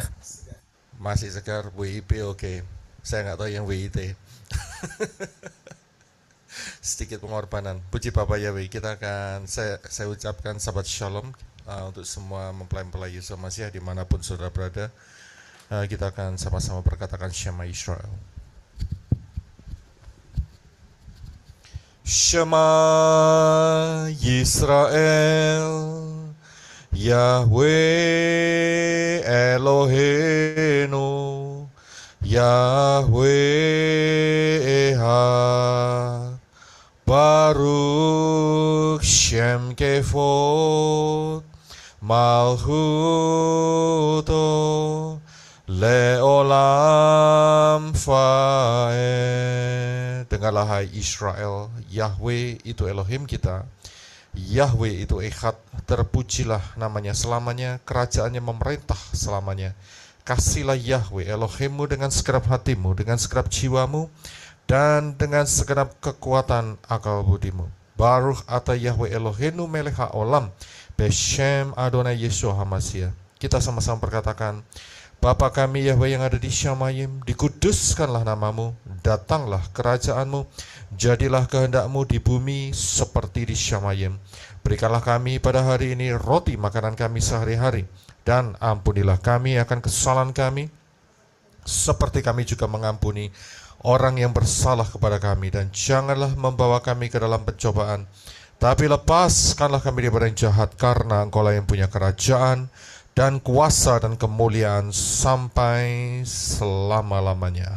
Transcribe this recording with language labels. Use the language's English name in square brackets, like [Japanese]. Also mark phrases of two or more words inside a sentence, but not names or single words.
[Indonesian] Masih segar, WIP oke. Saya nggak tahu yang WIT. Sedikit pengorbanan. Puji Bapa Yahweh. Saya ucapkan sahabat shalom untuk semua mempelai-mempelai Yesus Masih dimanapun saudara berada. Kita akan sama-sama berkatakan Shema Israel. [Hebrew] שמע ישראל יהוה אלהינו, יהוה אחד ברוך שם כבוד מלכותו לעולם ועד. [Indonesian] Dengarlah hai Israel, Yahweh itu Elohim kita, Yahweh itu Echad, terpujilah namanya selamanya, kerajaannya memerintah selamanya. Kasihlah Yahweh Elohimmu dengan segenap hatimu, dengan segenap jiwamu, dan dengan segenap kekuatan akal budimu. [Hebrew] ברוך אתה יהוה אלהינו מלך העולם בשם אדוני ישוע המשיח. [Indonesian] Kita sama-sama berkatakan, Bapa kami Yahweh yang ada di Syamayim, dikuduskanlah namamu, datanglah kerajaanmu, jadilah kehendakmu di bumi seperti di Syamayim. Berikanlah kami pada hari ini roti makanan kami sehari-hari, dan ampunilah kami akan kesalahan kami, seperti kami juga mengampuni orang yang bersalah kepada kami, dan janganlah membawa kami ke dalam pencobaan, tapi lepaskanlah kami daripada yang jahat, karena Engkaulah yang punya kerajaan, dan kuasa dan kemuliaan sampai selama-lamanya.